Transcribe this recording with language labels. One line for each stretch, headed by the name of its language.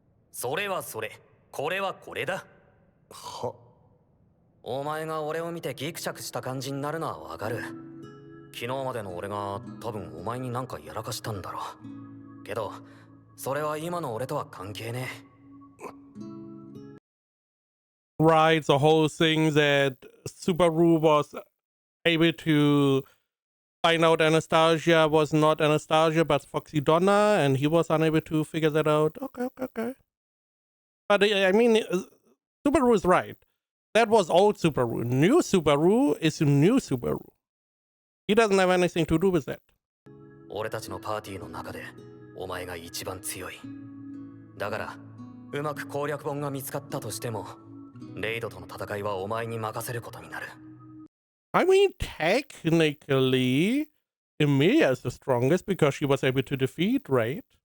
Japanese: それはそれ、これはこれだ。は？お前が俺を見てギクシャクした感じになるのはわかる。昨日までの俺が多分お前になんかやらかしたんだろう。けどそれは今の俺とは関係ねえ。
English: Right, the whole thing that Subaru was able to find out Anastasia was not Anastasia but Foxy Donna, and he was unable to figure that out. Okay. But I mean, Subaru is right. That was old Subaru. New Subaru is new Subaru. He doesn't have anything to do with that.
Japanese: 俺たちのパーティーの中でお前が一番強い。だからうまく攻略本が見つかったとしてもレイドとの戦いはお前に任せることになる。
English: I mean, technically, Emilia is the strongest because she was able to defeat Raid.